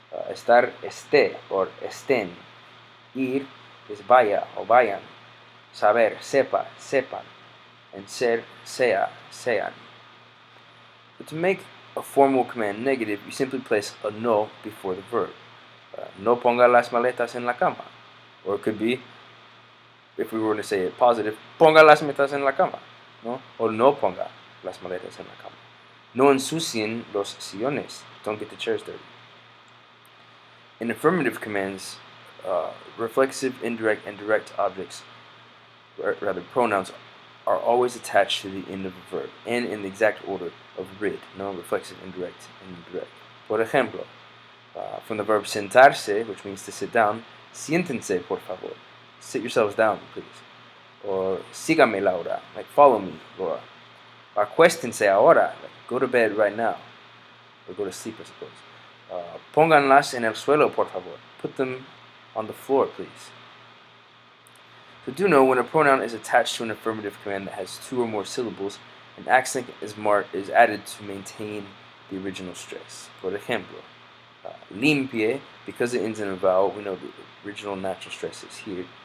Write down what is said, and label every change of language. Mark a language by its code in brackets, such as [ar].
[en] Estar, esté, or estén. Ir is vaya, or vayan. Saber, sepa, sepan. And ser, sea, sean. So to make a formal command negative, you simply place a no before the verb. [es] No ponga las maletas en la cama. [en] Or it could be, if we were to say it positive, [es] ponga las maletas en la cama, [en] no? [es] Or no ponga las maletas en la cama. No ensucien los sillones. [en] Don't get the chairs dirty. In affirmative commands, reflexive, indirect, and direct objects, rather pronouns, are always attached to the end of a verb and in the exact order of rid, no reflexive, indirect, and indirect. [es] Por ejemplo, [en] from the verb sentarse, which means to sit down, [es] siéntense por favor. [en] Sit yourselves down, please. Or [es] sígame Laura, [en] like follow me, Laura. [es] Acuéstense ahora, [en] like go to bed right now. Or go to sleep, I suppose. [es] Pónganlas en el suelo, por favor. [en] Put them on the floor, please. So do know when a pronoun is attached to an affirmative command that has two or more syllables, an accent is added to maintain the original stress. [es] Por ejemplo, [en] limpie, because it ends in a vowel, we know the original natural stress is here.